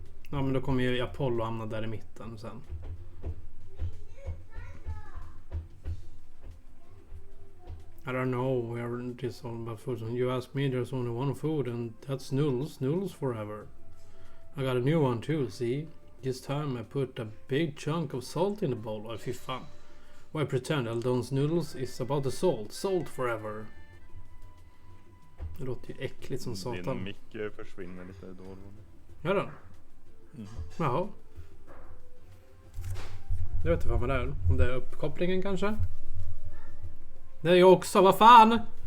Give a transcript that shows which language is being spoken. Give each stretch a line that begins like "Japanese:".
Swedish: Ja, men då kommer ju Apollo hamna där i mitten sen.
English: I don't know where this all about food. You asked me, there's only one food, and that's noodles. Noodles forever. I got a new one too, see? This time I put a big chunk of salt in the bowl. Oh,
Swedish: fy fan.
English: Why pretend Eldon's noodles is about the salt? Salt forever.
Swedish: Det låter ju äckligt som Din satan. mick försvinner lite då och då. Gör den? Mm. Jaha. Jag vet inte vad det är. Om det är uppkopplingen kanske? Det är ju också, vad fan!